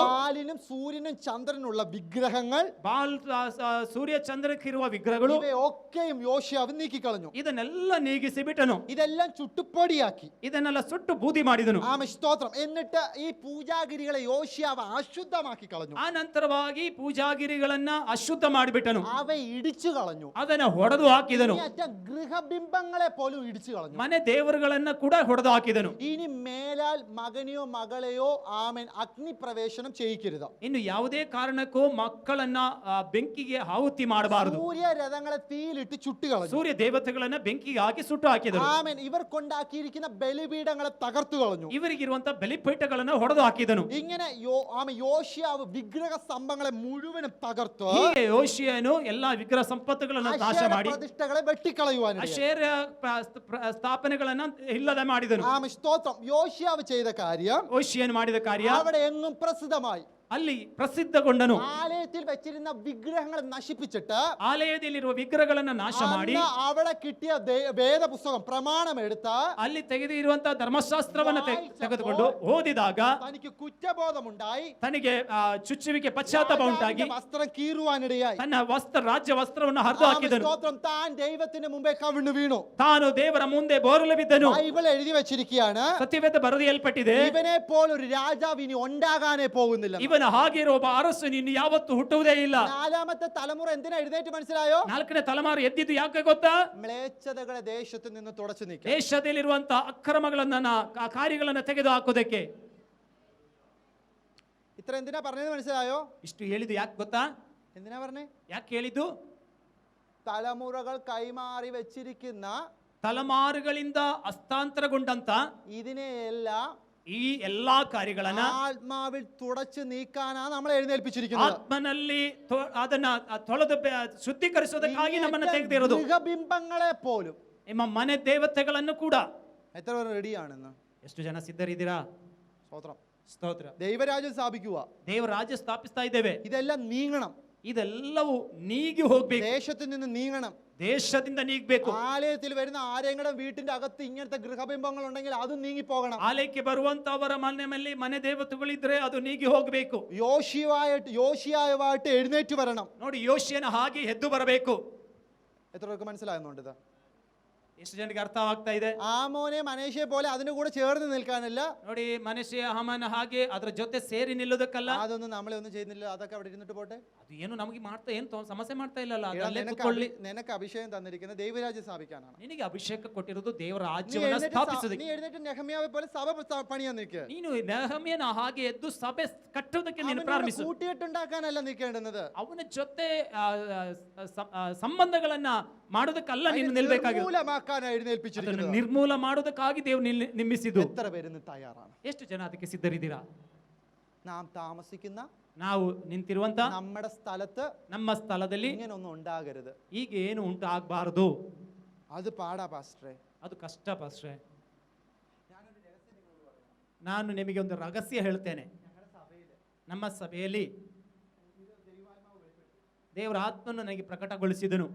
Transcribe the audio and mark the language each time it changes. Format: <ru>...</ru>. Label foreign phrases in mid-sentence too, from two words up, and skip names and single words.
<ml>ബാലിനും സൂര്യനും ചന്ദ്രനുള്ള വിഗ്രഹങ്ങൾ,</ml> <kn>ಬಾಲ್ ಸೂರ್ಯ ಚಂದ್ರಕ್ಕಿರುವ ವಿಗ್ರಹಗಳು</kn> <ml>ഇവയൊക്കെയും യോശിയാവ് നീക്കിക്കളഞ്ഞു.</ml> <kn>ಇದನ್ನೆಲ್ಲ ನೀಗಿಸಿ ಬಿಟ್ಟನು.</kn> <ml>ഇതെല്ലാം ചുട്ടുപൊടിയാക്കി.</ml> <kn>ಇದನ್ನೆಲ್ಲ ಸುಟ್ಟು ಬೂದಿ ಮಾಡಿದನು.</kn> <ml>ആമേൻ. സ്തോത്രം. എന്നിട്ട് ഈ പൂജാഗിരികളെ യോശിയാവ് അശുദ്ധമാക്കി കളഞ്ഞു.</ml> <kn>ಆ ನಂತರವಾಗಿ ಪೂಜಾಗಿರಿಗಳನ್ನ ಅಶುದ್ಧ ಮಾಡಿಬಿಟ್ಟನು.</kn> <ml>അവ ഇടിച്ചു കളഞ്ഞു.</ml> <kn>ಅದನ್ನ ಹೊಡೆದು ಹಾಕಿದನು.</kn> <ml>ഗൃഹബിംബങ്ങളെ പോലും ഇടിച്ചു കളഞ്ഞു.</ml> <kn>ಮನೆ ದೇವರುಗಳನ್ನ ಕೂಡ ಹೊಡೆದು ಹಾಕಿದನು.</kn> <ml>ഇനി മേലാൽ മകനെയോ മകളെയോ ആമേൻ അഗ്നി പ്രവേശനം ചെയ്യിക്കരുത്.</ml> <kn>ಇನ್ನು ಯಾವುದೇ ಕಾರಣಕ್ಕೂ ಮಕ್ಕಳನ್ನ ಬೆಂಕಿಗೆ ಆಹುತಿ ಮಾಡಬಾರದು.</kn> <ml>സൂര്യരഥങ്ങളെ തീയിലിട്ട് ചുട്ടുകളഞ്ഞു.</ml> <kn>ಸೂರ್ಯ ದೇವತೆಗಳನ್ನ ಬೆಂಕಿಗೆ ಹಾಕಿ ಸುಟ್ಟು ಹಾಕಿದರು.</kn> <ml>ആമേൻ. ഇവർക്കുണ്ടാക്കിയിരിക്കുന്ന ബലിപീഠങ്ങളെ തകർത്തു കളഞ്ഞു.</ml> <kn>ಇವರಿಗಿರುವಂತ ಬಲಿಪೀಠಗಳನ್ನ ಹೊಡೆದು ಹಾಕಿದನು.</kn> <ml>ഇങ്ങനെ യോശിയാവ് വിഗ്രഹ സ്തംഭങ്ങളെ മുഴുവനും തകർത്തു.</ml> <kn>ಹೀಗೆ ಯೋಷಿಯನು ಎಲ್ಲಾ ವಿಗ್ರಹ ಸಂಪತ್ತುಗಳನ್ನು ನಾಶ ಮಾಡಿ</kn> <ml>പ്രതിഷ്ഠകളെ വെട്ടിക്കളയുവാൻ</ml> <kn>ಅಶೇರ ಸ್ಥಾಪನೆಗಳನ್ನ ಇಲ್ಲದೆ ಮಾಡಿದನು.</kn> <ml>ആമേൻ. സ്തോത്രം. യോശിയാവ് ചെയ്ത കാര്യം,</ml> <kn>ಯೋಷಿಯನು ಮಾಡಿದ ಕಾರ್ಯ</kn> <ml>അവിടെ എങ്ങും പ്രസിദ്ധമായി.</ml> <kn>ಅಲ್ಲಿ ಪ್ರಸಿದ್ಧಗೊಂಡನು.</kn> <ml>ആലയത്തിൽ വെച്ചിരുന്ന വിഗ്രഹങ്ങളെ നശിപ്പിച്ചിട്ട്</ml> <kn>ಆಲಯದಲ್ಲಿರುವ ವಿಗ್ರಹಗಳನ್ನ ನಾಶ ಮಾಡಿ</kn> <ml>അവിടെ കിട്ടിയ വേദപുസ്തകം പ്രമാണം എടുത്ത്</ml> <kn>ಅಲ್ಲಿ ತೆಗೆದಿರುವಂತಹ ಧರ್ಮಶಾಸ್ತ್ರವನ್ನ ತೆಗೆದುಕೊಂಡು ಓದಿದಾಗ</kn> <ml>തനിക്ക് കുറ്റബോധമുണ്ടായി.</ml> <kn>ತನಗೆ ಚುಚ್ಚುವಿಕೆ ಪಶ್ಚಾತ್ತಾಪ ಉಂಟಾಗಿ</kn> <ml>വസ്ത്രം കീറുവാനിടയായി.</ml> <kn>ತನ್ನ ರಾಜ್ಯ ವಸ್ತ್ರವನ್ನು ಹರಿದು ಹಾಕಿದನು.</kn> <ml>സ്തോത്രം. താൻ ദൈവത്തിന് മുമ്പേ കവിണ്ണു വീണു.</ml> <kn>ತಾನು ದೇವರ ಮುಂದೆ ಬೋರಲು ಬಿದ್ದನು.</kn> <ml>ബൈബിൾ എഴുതി വെച്ചിരിക്കുകയാണ്,</ml> <kn>ಸತ್ಯವೇದ ಬರೆಯಲ್ಪಟ್ಟಿದೆ,</kn> <ml>ഇവനെ പോലെ ഒരു രാജാവ് ഇനി ഉണ്ടാകാനേ പോകുന്നില്ല.</ml> <kn>ಇವನ ಹಾಗೆ ಇರುವ ಒಬ್ಬ ಅರಸನು ಇನ್ನು ಯಾವತ್ತೂ ಹುಟ್ಟುವುದೇ ಇಲ್ಲ.</kn> <ml>നാലാമത്തെ തലമുറ എന്തിനാ എഴുന്നേറ്റ് മനസ്സിലായോ?</ml> <kn>ನಾಲ್ಕನೇ ತಲೆಮಾರು ಎದ್ದಿದ್ದು ಯಾಕೆ ಗೊತ್ತಾ?</kn> <ml>മ്ലേച്ഛതകളെ ദേശത്ത് നിന്ന് തുടച്ചു നീക്കാൻ.</ml> <kn>ದೇಶದಲ್ಲಿರುವಂತಹ ಅಕ್ರಮಗಳನ್ನ ಕಾರ್ಯಗಳನ್ನ ತೆಗೆದು ಹಾಕೋದಕ್ಕೆ.</kn> <ml>ഇത്ര എന്തിനാ പറഞ്ഞത് മനസ്സിലായോ?</ml> <kn>ಇಷ್ಟು ಹೇಳಿದ್ದು ಯಾಕೆ ಗೊತ್ತಾ?</kn> <ml>എന്തിനാ പറഞ്ഞേ?</ml> <kn>ಯಾಕೆ ಹೇಳಿದ್ದು?</kn> <ml>തലമുറകൾ കൈമാറി വെച്ചിരിക്കുന്ന</ml> <kn>ತಲೆಮಾರುಗಳಿಂದ ಹಸ್ತಾಂತರಗೊಂಡಂತ</kn> <ml>ഇതിനെയെല്ലാം</ml> <kn>ಈ ಎಲ್ಲಾ ಕಾರ್ಯಗಳನ್ನ</kn> <ml>ആത്മാവിൽ തുടച്ചു നീക്കാനാ നമ്മളെ എഴുന്നേൽപ്പിച്ചിരിക്കുന്നത്.</ml> <kn>ಆತ್ಮನಲ್ಲಿ ಅದನ್ನ ತೊಳೆದು ಶುದ್ಧೀಕರಿಸೋದಕ್ಕಾಗಿ ನಮ್ಮನ್ನ ತೆಗೆದಿರೋದು.</kn> <ml>ഗൃഹബിംബങ്ങളെ പോലും.</ml> <kn>ನಿಮ್ಮ ಮನೆ ದೇವತೆಗಳನ್ನು ಕೂಡ.</kn> <ml>എത്ര പേർ റെഡിയാണെന്ന്?</ml> <kn>ಎಷ್ಟು ಜನ ಸಿದ್ಧರಿದ್ದೀರಾ?</kn> <ml>സ്തോത്രം.</ml> <kn>ಸ್ತೋತ್ರ.</kn> <ml>ദൈവരാജ്യം സ്ഥാപിക്കുക.</ml> <kn>ದೇವರ ರಾಜ್ಯ ಸ್ಥಾಪಿಸ್ತಾ ಇದ್ದೇವೆ.</kn> <ml>ഇതെല്ലാം നീങ്ങണം.</ml> <kn>ಇದೆಲ್ಲವೂ ನೀಗಿ ಹೋಗ್ಬೇಕು.</kn> <ml>ദേശത്ത് നിന്ന് നീങ്ങണം.</ml> <kn>ದೇಶದಿಂದ ನೀಗಬೇಕು.</kn> <ml>ആലയത്തിൽ വരുന്ന ആരെങ്കിലും വീട്ടിന്റെ അകത്ത് ഇങ്ങനത്തെ ഗൃഹബിംബങ്ങൾ ഉണ്ടെങ്കിൽ അതും നീങ്ങി പോകണം.</ml> <kn>ಆಲಯಕ್ಕೆ ಬರುವಂತವರ ಮನೆ ದೇವತೆಗಳಿದ್ರೆ ಅದು ನೀಗಿ ಹೋಗಬೇಕು.</kn> <ml>യോശിയാവായിട്ട് എഴുന്നേറ്റ് വരണം.</ml> <kn>ನೋಡಿ, ಯೋಷಿಯನ ಹಾಗೆ ಎದ್ದು ಬರಬೇಕು.</kn> <ml>എത്ര പേർക്ക് മനസ്സിലാകുന്നുണ്ട് ഇത്?</ml> <kn>ಎಷ್ಟು ಜನರಿಗೆ ಅರ್ಥವಾಗ್ತಾ ಇದೆ?</kn> <ml>ആമോനെ മനേശയെ പോലെ അതിന്റെ കൂടെ ചേർന്ന് നിൽക്കാനല്ല.</ml> <kn>ನೋಡಿ, ಮನುಷ್ಯ ಹಾಮಾನ ಹಾಗೆ ಅದರ ಜೊತೆ ಸೇರಿ ನಿಲ್ಲೋದಕ್ಕಲ್ಲ.</kn> <ml>അതൊന്നും നമ്മളെ ഒന്നും ചെയ്യുന്നില്ല. അതൊക്കെ അവിടെ ഇരുന്നിട്ട് പോട്ടെ.</ml> <kn>ಅದು ಏನು ನಮಗೆ ಮಾಡ್ತಾ ಏನು ಸಮಸ್ಯೆ ಮಾಡ್ತಾ ಇಲ್ಲಲ್ಲ.</kn> <ml>നിനക്ക് അഭിഷേകം തന്നിരിക്കുന്ന ദൈവരാജ്യം സ്ഥാപിക്കാനാണ്.</ml> <kn>ನಿನಗೆ ಅಭಿಷೇಕ ಕೊಟ್ಟಿರೋದು ದೇವರ ರಾಜ್ಯವನ್ನು ಸ್ಥಾಪಿಸೋದಕ್ಕೆ.</kn> <ml>നീ എഴുന്നേറ്റ് നെഹമ്യാവെ പോലെ സഭ പണിയാൻ നിൽക്കുക.</ml> <kn>ನೀನು ನೆಹಮ್ಯನ ಹಾಗೆ ಎದ್ದು ಸಭೆ ಕಟ್ಟೋದಕ್ಕೆ ನೀನು ಪ್ರಾರಂಭಿಸು.</kn> <ml>കൂട്ടിയിട്ടുണ്ടാക്കാനല്ല നിൽക്കേണ്ടുന്നത്.</ml> <kn>ಅವನ ಜೊತೆ ಸಂಬಂಧಗಳನ್ನ ಮಾಡೋದಕ್ಕಲ್ಲ ನೀನು ನಿಲ್ಬೇಕಾಗಿರೋದು. ನಿರ್ಮೂಲ ಮಾಡೋದಕ್ಕಾಗಿ ದೇವರು ನಿರ್ಮಿಸಿದ್ದು.</kn> <ml>എത്ര പേര് തയ്യാറാണ്?</ml> <kn>ಎಷ್ಟು ಜನ ಅದಕ್ಕೆ ಸಿದ್ಧರಿದ್ದೀರಾ?</kn> <ml>നാം താമസിക്കുന്ന,</ml> <kn>ನಾವು ನಿಂತಿರುವಂತ</kn> <ml>നമ്മുടെ സ്ഥലത്ത്,</ml> <kn>ನಮ್ಮ ಸ್ಥಳದಲ್ಲಿ</kn> <ml>ഇങ്ങനൊന്നും ഉണ്ടാകരുത്.</ml> <kn>ಈಗ ಏನು ಉಂಟಾಗಬಾರದು. ಅದು ಪಾಡ ಪಾಸ್ಟ್ರೆ. ಅದು ಕಷ್ಟ ಪಾಸ್ಟ್ರೆ. ನಾನು ನಿಮಗೆ ಒಂದು ರಹಸ್ಯ ಹೇಳ್ತೇನೆ. ನಮ್ಮ ಸಭೆಯಲ್ಲಿ ದೇವರ ಆತ್ಮನು ನನಗೆ ಪ್ರಕಟಗೊಳಿಸಿದನು.</kn>